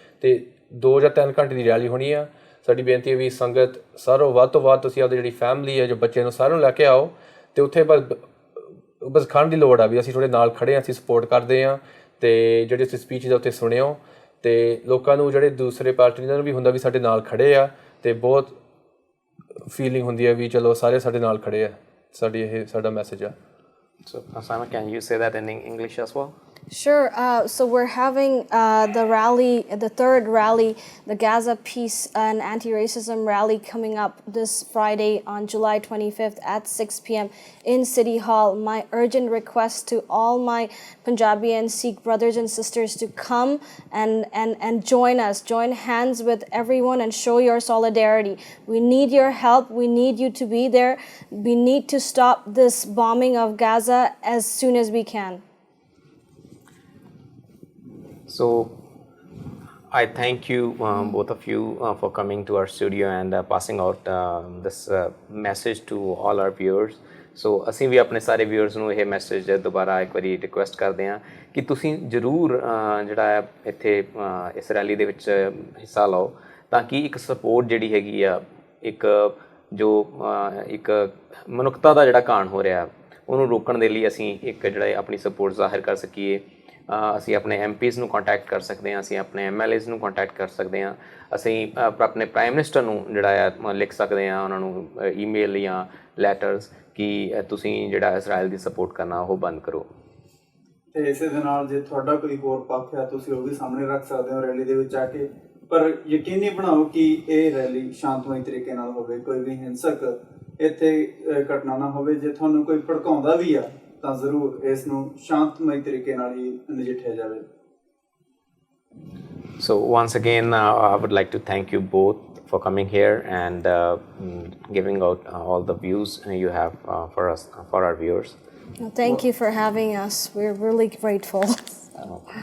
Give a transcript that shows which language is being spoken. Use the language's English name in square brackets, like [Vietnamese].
[Punjabi] ਅਤੇ 2 ਜਾਂ 3 ਘੰਟੇ ਦੀ ਰੈਲੀ ਹੋਣੀ ਆ। ਸਾਡੀ ਬੇਨਤੀ ਹੈ ਵੀ ਸੰਗਤ ਸਾਰੋਂ ਵੱਧ ਤੋਂ ਵੱਧ ਤੁਸੀਂ ਆਪਦੀ ਜਿਹੜੀ ਫੈਮਿਲੀ ਹੈ ਜੋ ਬੱਚੇ ਨੂੰ ਸਾਰਿਆਂ ਨੂੰ ਲੈ ਕੇ ਆਓ ਅਤੇ ਉੱਥੇ ਬਸ ਖੜ੍ਹਨ ਦੀ ਲੋੜ ਆ ਵੀ ਅਸੀਂ ਤੁਹਾਡੇ ਨਾਲ ਖੜ੍ਹੇ ਹਾਂ, ਅਸੀਂ ਸਪੋਰਟ ਕਰਦੇ ਹਾਂ। ਅਤੇ ਜਿਹੜੇ ਤੁਸੀਂ ਸਪੀਚ ਦਾ ਉੱਥੇ ਸੁਣਿਓ ਅਤੇ ਲੋਕਾਂ ਨੂੰ ਜਿਹੜੇ ਦੂਸਰੇ ਪਾਰਟੀ ਨੂੰ ਵੀ ਹੁੰਦਾ ਵੀ ਸਾਡੇ ਨਾਲ ਖੜ੍ਹੇ ਆ ਅਤੇ ਬਹੁਤ ਫੀਲਿੰਗ ਹੁੰਦੀ ਹੈ ਵੀ ਚਲੋ ਸਾਰੇ ਸਾਡੇ ਨਾਲ ਖੜ੍ਹੇ ਆ। ਸਾਡੀ ਇਹ ਸਾਡਾ ਮੈਸੇਜ ਆ। [English] So, Simon, can you say that in English as well? Sure. So we're having the rally, the third rally, the Gaza Peace and Anti-Racism Rally coming up this Friday on July 25th at 6 p.m. in City Hall. My urgent request to all my Punjabi and Sikh brothers and sisters to come and join us, join hands with everyone and show your solidarity. We need your help. We need you to be there. We need to stop this bombing of Gaza as soon as we can. So, I thank you, both of you, for coming to our studio and passing out this message to all our viewers. [Punjabi] ਸੋ ਅਸੀਂ ਵੀ ਆਪਣੇ ਸਾਰੇ viewers ਨੂੰ ਇਹ message ਦੁਬਾਰਾ ਇੱਕ ਵਾਰੀ request ਕਰਦੇ ਹਾਂ ਕਿ ਤੁਸੀਂ ਜ਼ਰੂਰ ਜਿਹੜਾ ਹੈ ਇੱਥੇ ਇਸ ਰੈਲੀ ਦੇ ਵਿੱਚ ਹਿੱਸਾ ਲਓ, ਤਾਂ ਕਿ ਇੱਕ ਸਪੋਰਟ ਜਿਹੜੀ ਹੈਗੀ ਆ, ਇੱਕ ਜੋ ਇੱਕ ਮਨੁੱਖਤਾ ਦਾ ਜਿਹੜਾ ਘਾਣ ਹੋ ਰਿਹਾ ਉਹਨੂੰ ਰੋਕਣ ਦੇ ਲਈ ਅਸੀਂ ਇੱਕ ਜਿਹੜਾ ਆਪਣੀ ਸਪੋਰਟ ਜ਼ਾਹਿਰ ਕਰ ਸਕੀਏ। ਅਸੀਂ ਆਪਣੇ MPs ਨੂੰ ਕੰਟੈਕਟ ਕਰ ਸਕਦੇ ਹਾਂ, ਅਸੀਂ ਆਪਣੇ MLAs ਨੂੰ ਕੰਟੈਕਟ ਕਰ ਸਕਦੇ ਹਾਂ, ਅਸੀਂ ਆਪਣੇ ਪ੍ਰਾਈਮ ਮਿਨਿਸਟਰ ਨੂੰ ਜਿਹੜਾ ਆ ਲਿਖ ਸਕਦੇ ਹਾਂ ਉਹਨਾਂ ਨੂੰ ਈਮੇਲ ਜਾਂ ਲੈਟਰਸ ਕਿ ਤੁਸੀਂ ਜਿਹੜਾ ਇਜ਼ਰਾਈਲ ਦੀ ਸਪੋਰਟ ਕਰਨਾ ਉਹ ਬੰਦ ਕਰੋ। ਤੇ ਇਸੇ ਦੇ ਨਾਲ ਜੇ ਤੁਹਾਡਾ ਕੋਈ ਹੋਰ ਪੱਖ ਹੈ ਤੁਸੀਂ ਉਹ ਵੀ ਸਾਹਮਣੇ ਰੱਖ ਸਕਦੇ ਹੋ ਰੈਲੀ ਦੇ ਵਿੱਚ ਆ ਕੇ, ਪਰ ਯਕੀਨੀ ਬਣਾਓ ਕਿ ਇਹ ਰੈਲੀ ਸ਼ਾਂਤਮਈ ਤਰੀਕੇ ਨਾਲ ਹੋਵੇ, ਕੋਈ ਵੀ ਹਿੰਸਕ ਇੱਥੇ ਘਟਨਾ ਨਾ ਹੋਵੇ। ਜੇ ਤੁਹਾਨੂੰ ਕੋਈ ਭੜਕਾਉਂਦਾ ਵੀ ਆ ਤਾਂ ਜ਼ਰੂਰ ਇਸ ਨੂੰ ਸ਼ਾਂਤਮਈ ਤਰੀਕੇ ਨਾਲ ਹੀ ਨਜਿੱਠਿਆ ਜਾਵੇ। [English] So once again, I would like to thank you both for coming here and giving out all the views you have for us, for our viewers. Thank you for having us. We're really grateful.